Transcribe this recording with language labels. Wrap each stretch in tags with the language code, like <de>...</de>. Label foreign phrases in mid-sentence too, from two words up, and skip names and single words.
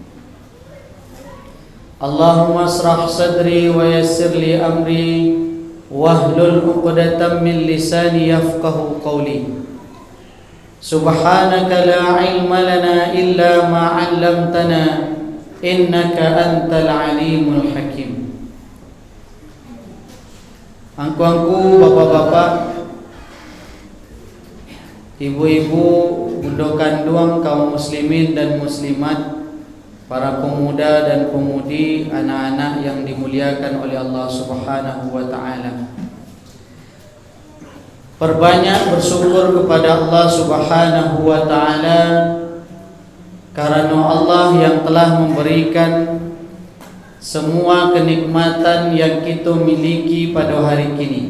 <ar>اللهم اشرح صدري ويسر لي أمري واحلل عقدة من لساني يفقهوا قولي. سبحانك لا علم لنا إلا ما علمتنا إنك أنت العليم الحكيم.</ar> <id>Angku-angku, bapak-bapak, ibu-ibu, bunda kandung, kaum muslimin dan muslimat, para pemuda dan pemudi, anak-anak yang dimuliakan oleh Allah</id> <ar>سبحانه وتعالى.</ar> <id>Perbanyak bersyukur kepada Allah</id> <ar>سبحانه وتعالى</ar> <id>karena Allah yang telah memberikan semua kenikmatan yang kita miliki pada hari kini.</id>